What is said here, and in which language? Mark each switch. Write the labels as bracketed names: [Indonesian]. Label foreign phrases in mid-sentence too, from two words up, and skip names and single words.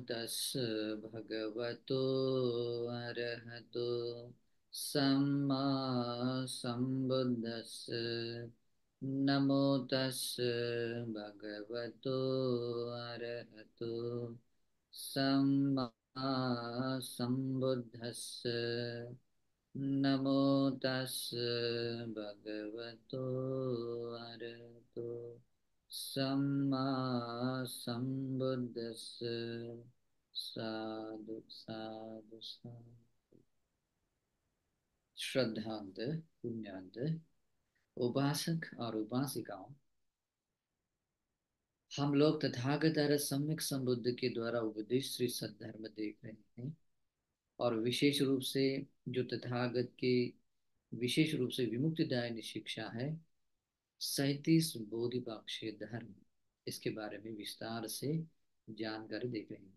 [Pali] तस् भगवतो अरहतो सम्मा सम्बुद्धस्स नमो तस् भगवतो अरहतो सम्मा सम्बुद्धस्स नमो तस् भगवतो अरहतो सम्मा सम्बुद्धस्स। साधु साधु साधु। [Hindi] श्रद्धांत पुण्यांत उपासक और उपासिकाओं, हम लोग तथागत अरहत सम्यक संबुद्ध के द्वारा उपदेश श्री सद्धर्म देख रहे हैं। और विशेष रूप से जो तथागत के विशेष रूप से विमुक्तिदायिनी शिक्षा है, 37 बोधिपाक्षिक धर्म, इसके बारे में विस्तार से जानकारी देख रहे हैं।